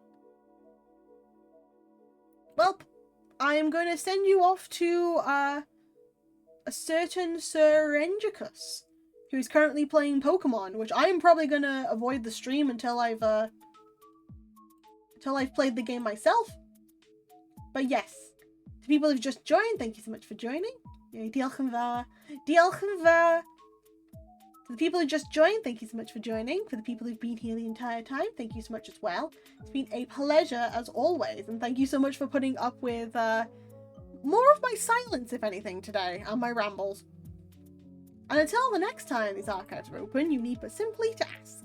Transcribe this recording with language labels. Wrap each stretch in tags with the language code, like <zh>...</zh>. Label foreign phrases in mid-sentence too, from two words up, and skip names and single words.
<en>Well, I am going to send you off to, a certain Sir Engicus, who's currently playing Pokemon, which I am probably going to avoid the stream until I've played the game myself. But yes, to people who've just joined, thank you so much for joining.</en> <cy>Diolch yn fawr. Diolch yn fawr.</cy> <en>To the people who just joined, thank you so much for joining. For the people who've been here the entire time, thank you so much as well. It's been a pleasure as always, and thank you so much for putting up with more of my silence, if anything, today, and my rambles. And until the next time these archives are open, you need but simply to ask.</en>